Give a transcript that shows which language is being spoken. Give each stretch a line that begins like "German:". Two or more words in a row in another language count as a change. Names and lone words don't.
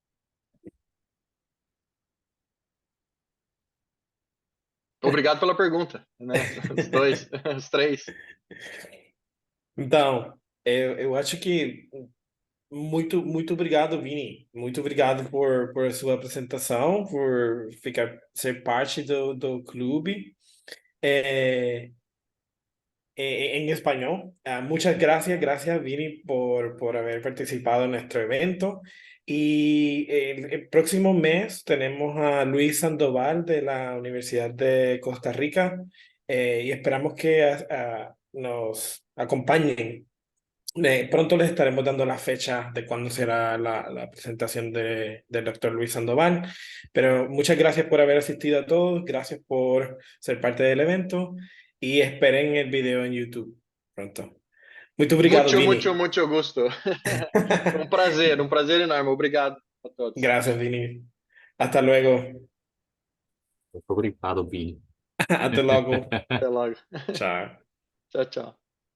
Portuguese: Obrigado pela pergunta, né? Os dois, os três. Então, eu acho que muito obrigado, Vini. Muito obrigado por a sua apresentação, por ser parte do clube.
Spanish: Eh, en español. Muchas gracias Vini por haber participado en nuestro evento. Y el próximo mes tenemos a Luis Sandoval de la Universidad de Costa Rica y esperamos que nos acompañen Pronto les estaremos dando la fecha de cuándo será la presentación del doctor Luis Sandoval, pero muchas gracias por haber asistido a todos, gracias por ser parte del evento y esperen el video en YouTube pronto.
Portuguese: Muito obrigado,
Spanish: Mucho, mucho, Vini. mucho gusto.
Portuguese: Um prazer enorme. Obrigado a todos.
Spanish: Gracias, Vini. Hasta luego.
Portuguese: Muito obrigado, Vini.
Spanish: Hasta luego.
Portuguese: Até logo.
Spanish: Chao.
Portuguese: Tchau, tchau.